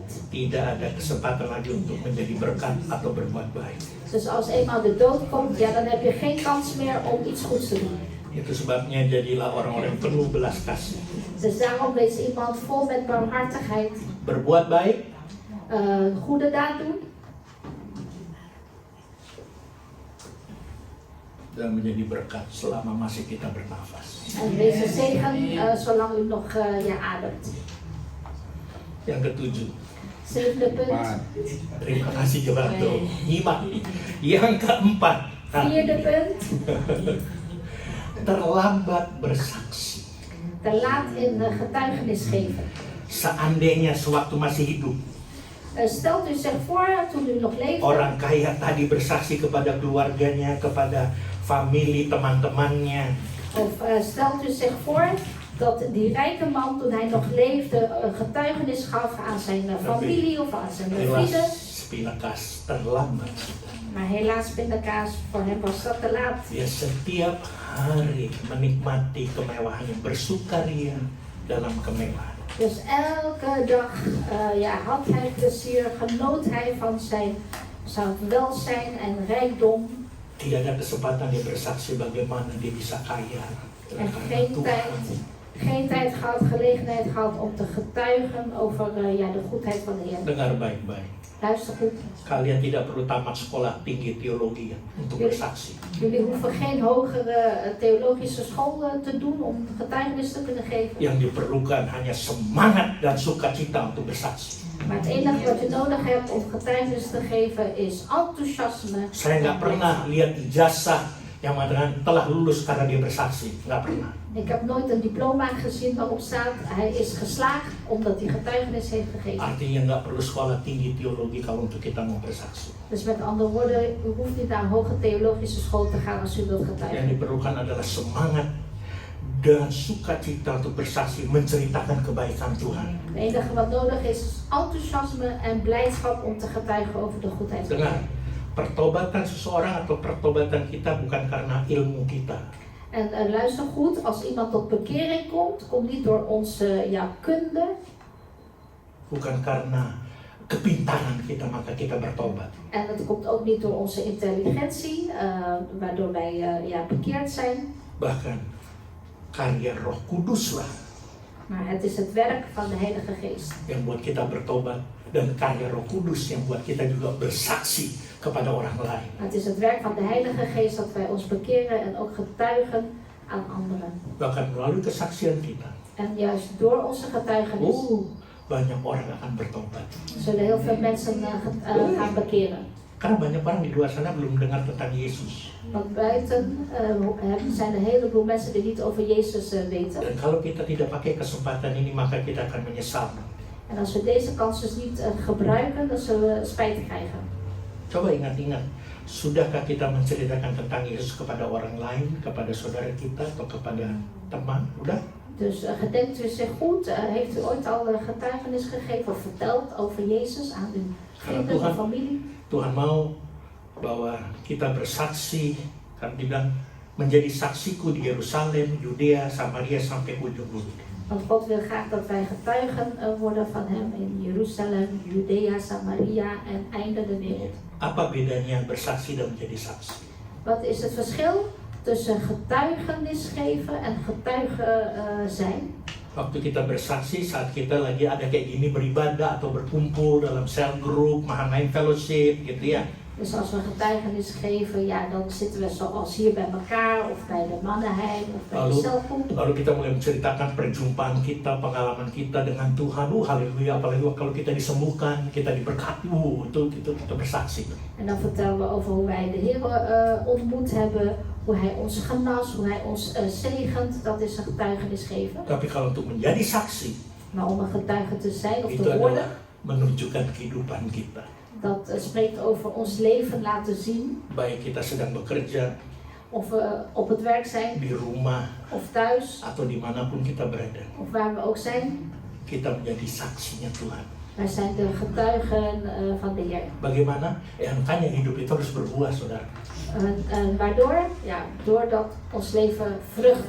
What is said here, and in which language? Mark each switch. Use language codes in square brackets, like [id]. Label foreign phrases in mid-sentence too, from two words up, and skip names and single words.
[id] tidak ada kesempatan lagi untuk menjadi berkat atau berbuat baik. [nl] dus als eenmaal de dood komt, ja, dan heb je geen kans meer om iets goeds te doen. [id] Itu sebabnya jadilah orang-orang yang penuh belas kasih. [nl] Dus daarom is iemand vol met barmhartigheid, [id] Berbuat baik, [nl] goede daad doen [id] dan menjadi berkat selama masih kita bernafas. [nl] en wees een zegen zolang u nog ademt. [id] Yang ketujuh, [nl] Zevende punt. [id] terima kasih Johanto. Nyimak. Yang keempat, [nl] Vierde punt. [id] terlambat bersaksi. [nl] Te laat in getuigenis geven. [id] Seandainya sewaktu masih hidup, [nl] Stelt u zich voor toen u nog leefde. [id] orang kaya tadi bersaksi kepada keluarganya, kepada famili, teman-temannya. [nl] Of stelt u zich voor dat die rijke man toen hij nog leefde een getuigenis gaf aan zijn familie of aan zijn vrienden. [id] Helaas, pinakas terlambat. [nl] Maar helaas pindakaas, voor hem was dat te laat. [id] Dia setiap hari menikmati kemewahan, bersukaria dalam kemewahan. [nl] Dus elke dag had hij plezier, genoot hij van zijn welzijn en rijkdom. [id] Tidak ada kesempatan dia bersaksi bagaimana dia bisa kaya. [nl] En [id] Karena Tuhan. [nl] geen tijd gehad, gelegenheid gehad om te getuigen over de goedheid van de Heer. [id] Dengar baik-baik. [nl] Luister goed. [id] Kalian tidak perlu tamat sekolah tinggi teologi ya, untuk bersaksi. [nl] Jullie hoeven geen hogere theologische school te doen om getuigenis te kunnen geven. [id] Yang diperlukan hanya semangat dan sukacita untuk bersaksi. [nl] Maar het enige wat je nodig hebt om getuigenis te geven is enthousiasme. [id] Saya nggak pernah lihat ijazah yang mengatakan telah lulus karena dia bersaksi. Nggak pernah. [nl] Ik heb nooit een diploma gezien waarop staat hij is geslaagd omdat hij getuigenis heeft gegeven. [id] Artinya nggak perlu sekolah tinggi teologi kalau untuk kita mau bersaksi. [nl] Dus met andere woorden, u hoeft niet naar een hoge theologische school te gaan als u wilt [id] Yang [nl] getuigen. [id] diperlukan adalah semangat dan sukacita untuk bersaksi, menceritakan kebaikan Tuhan. [nl] Het enige wat nodig is enthousiasme en blijdschap om te getuigen over de goedheid van [id] Dengar, [nl] God. [id] pertobatan seseorang atau pertobatan kita bukan karena ilmu kita. [nl] En luister goed, als iemand tot bekering komt, komt niet door onze kunde, [id] Bukan karena kepintaran kita maka kita bertobat. [nl] en het komt ook niet door onze intelligentie, waardoor wij bekeerd zijn. [id] Bahkan karya Roh Kudus lah [nl] Maar het is het werk van de Heilige Geest. [id] yang buat kita bertobat, dan karya Roh Kudus yang buat kita juga bersaksi kepada orang lain. [nl] Het is het werk van de Heilige Geest dat wij ons bekeren en ook getuigen aan anderen. [id] Bahkan melalui kesaksian kita, [nl] En juist door onze getuigenis [id] banyak orang akan bertobat. [nl] zullen heel veel mensen gaan bekeren. [id] Karena banyak orang di luar sana belum dengar tentang Yesus. [nl] Want buiten zijn er een heleboel mensen die niet over Jezus weten. [id] Dan kalau kita tidak pakai kesempatan ini, maka kita akan menyesal. [nl] En als we deze kans dus niet gebruiken, dan zullen we spijt krijgen. [id] Coba ingat-ingat, sudahkah kita menceritakan tentang Yesus kepada orang lain, kepada saudara kita atau kepada teman? Udah? [nl] Dus gedenkt u zich goed? Heeft u ooit al getuigenis gegeven of verteld over Jezus aan uw vrienden of familie? [id] Tuhan mau bahwa kita bersaksi, kan dibilang menjadi saksiku di Yerusalem, Yudea, Samaria sampai ujung bumi. [nl] Want God wil graag dat wij getuigen worden van Hem in Jeruzalem, Judea, Samaria en einde de wereld. [id] Apa bedanya bersaksi dan menjadi saksi? [nl] Wat is het verschil tussen getuigenis geven en getuige zijn? [id] Waktu kita bersaksi saat kita lagi ada kayak gini beribadah atau berkumpul dalam [en] cell group, main fellowship [id] gitu ya. [nl] Dus als we getuigenis geven, dan zitten we zoals hier bij elkaar of bij de mannenheim of bij de celgroep. [id] Lalu kita mulai menceritakan perjumpaan kita, pengalaman kita dengan Tuhan. Haleluya, apalagi kalau kita disembuhkan, kita diberkati, itu kita bersaksi. [nl] En dan vertellen we over hoe wij de Heer ontmoet hebben, hoe Hij ons genas, hoe Hij ons zegent. Dat is een getuigenis geven. [id] Tapi kalau untuk menjadi saksi, [nl] Maar om een getuige te zijn of [id] itu [nl] te worden, [id] adalah menunjukkan kehidupan kita. [nl] dat spreekt over ons leven laten zien. [id] Baik kita sedang bekerja, [nl] Of we op het werk zijn, [id] di rumah, [nl] of thuis, [id] atau dimanapun kita berada. [nl] of waar we ook zijn. [id] Kita menjadi saksinya Tuhan. [nl] Wij zijn de getuigen van de Heer. [id] Bagaimana? Makanya hidup itu harus berbuah, saudara. [nl] Waardoor? Doordat ons leven vrucht